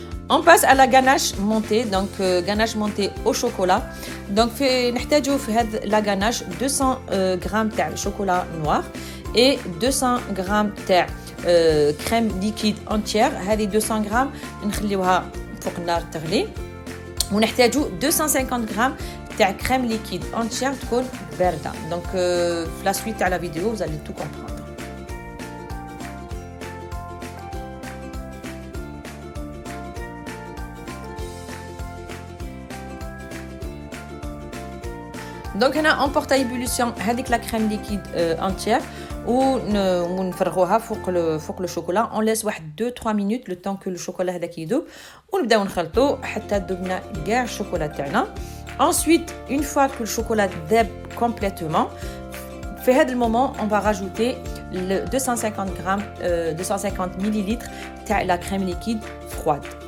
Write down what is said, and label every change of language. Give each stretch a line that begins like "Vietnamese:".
French: On passe à la ganache montée. Donc ganache montée au chocolat. Donc
Arabic: نحتاجو في هذا
French: la ganache 200 g تاع chocolat noir et 200 g تاع crème liquide entière.
Arabic: هذه 200 g نخليوها فوق النار تغلي. ونحتاجو 250 g تاع
French: crème liquide entière
Arabic: تكون باردة.
French: Donc في la suite تاع la vidéo vous allez tout comprendre. Donc on porte à ébullition avec la crème liquide entière
Arabic: ونفرغوها فوق
French: le chocolat. On laisse 2-3 minutes le temps que le chocolat
Arabic: هذاك يذوب ونبداو نخلطو حتى ذوبنا كاع الشوكولا تاعنا.
French: Ensuite, une fois que le chocolat
Arabic: ذاب
French: complètement,
Arabic: في هذا المومون
French: on va rajouter le 250 ml تاع la crème liquide froide.